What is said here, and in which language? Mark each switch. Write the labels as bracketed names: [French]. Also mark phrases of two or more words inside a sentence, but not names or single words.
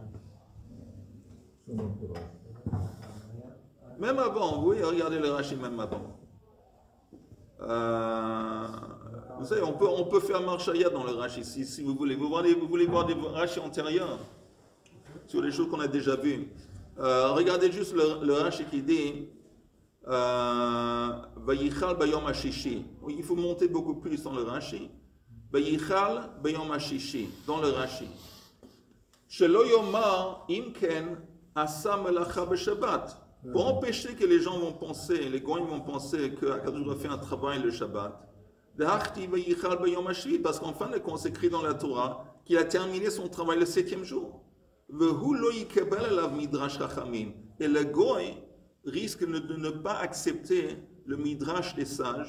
[French] Même avant, vous voyez, regardez le Rashi même avant. Vous savez, on peut faire marche arrière dans le Rashi si vous voulez. Vous voulez voir des Rashi antérieurs sur les choses qu'on a déjà vues. Regardez juste le Rashi qui dit [Hebrew] ויכל ביום השישי. [French] Il faut monter beaucoup plus dans le Rashi. [Hebrew] ויכל ביום השישי, [French] dans le Rashi. [Hebrew] שלא יאמר אם כן עשה מלאכה בשבת. [French] Pour empêcher que les gens vont penser, les goyim vont penser qu'Akadosh doit faire un travail le Shabbat. Parce qu'en fin de compte, c'est écrit dans la Torah qu'il a terminé son travail le 7e jour. Et le goy risque de ne pas accepter le midrash des sages.